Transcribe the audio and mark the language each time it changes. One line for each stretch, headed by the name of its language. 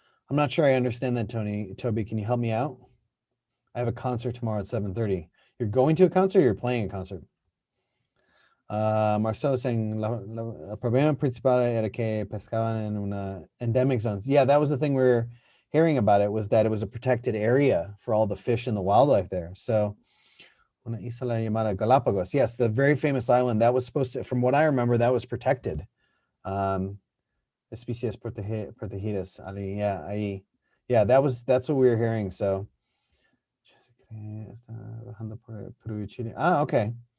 English: I'm not sure I understand that, Toby, can you help me out? I have a concert tomorrow at 7:30. You're going to a concert or you're playing a concert? Marcelo saying,
Spanish: el problema principal era que pescaban en una
English: endemic zones. Yeah, that was the thing we were hearing about it, was that it was a protected area for all the fish and the wildlife there.
Spanish: So, una isla llamada Galapagos.
English: Yes, the very famous island that was supposed to, from what I remember, that was protected.
Spanish: Especies protegidas. Yeah, ahí.
English: Yeah, that's what we were hearing. So, okay.